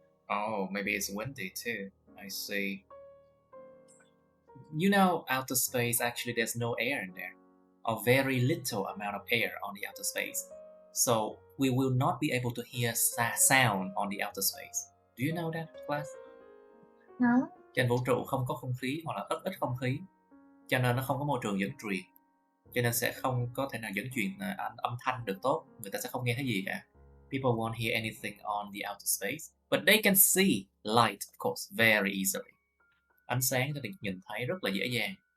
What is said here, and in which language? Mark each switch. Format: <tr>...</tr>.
<en>Oh, maybe it's windy too. I see. You know, outer space, actually there's no air in there, or very little amount of air on the outer space. So we will not be able to hear sound on the outer space. Do you know that, class? No?</en> <vi>Trên vũ trụ không có không khí hoặc là ít không khí, cho nên nó không có môi trường dẫn truyền, cho nên sẽ không có thể nào dẫn truyền âm thanh được tốt. Người ta sẽ không nghe thấy gì cả.</vi> <en>People won't hear anything on the outer space, but they can see light, of course, very easily.</en> <vi>Ánh sáng thì nhìn thấy rất là dễ dàng.</vi>